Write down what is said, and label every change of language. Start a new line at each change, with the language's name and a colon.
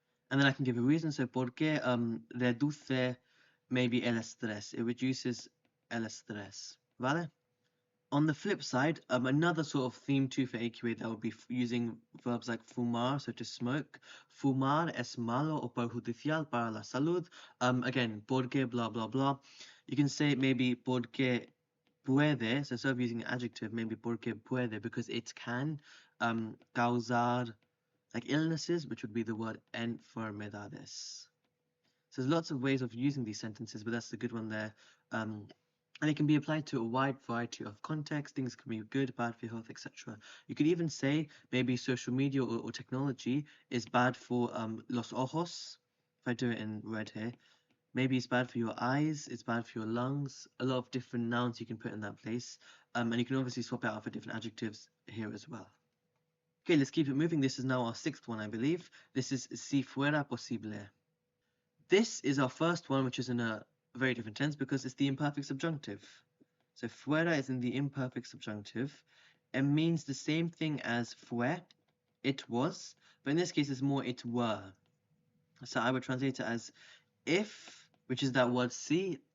English: And then I can give a reason. So, porque reduce maybe el estrés. It reduces el estrés. ¿Vale? On the flip side, another sort of theme too for AQA that would be using verbs like fumar, so to smoke.
Spanish: Fumar es malo o perjudicial para la salud.
English: Again, porque blah blah blah. You can say maybe porque puede, so instead of using an adjective, maybe porque puede, because it can causar like illnesses, which would be the word enfermedades. So there's lots of ways of using these sentences, but that's the good one there. And it can be applied to a wide variety of contexts. Things can be good, bad for your health, etc. You could even say maybe social media or technology is bad for los ojos. If I do it in red here, maybe it's bad for your eyes, it's bad for your lungs. A lot of different nouns you can put in that place. And you can obviously swap it out for different adjectives here as well. Okay, let's keep it moving. This is now our sixth one, I believe. This is si fuera posible. This is our first one, which is in a very different tense because it's the imperfect subjunctive. So fuera is in the imperfect subjunctive. It means the same thing as fue, it was, but in this case it's more it were. So I would translate it as if, which is that word si.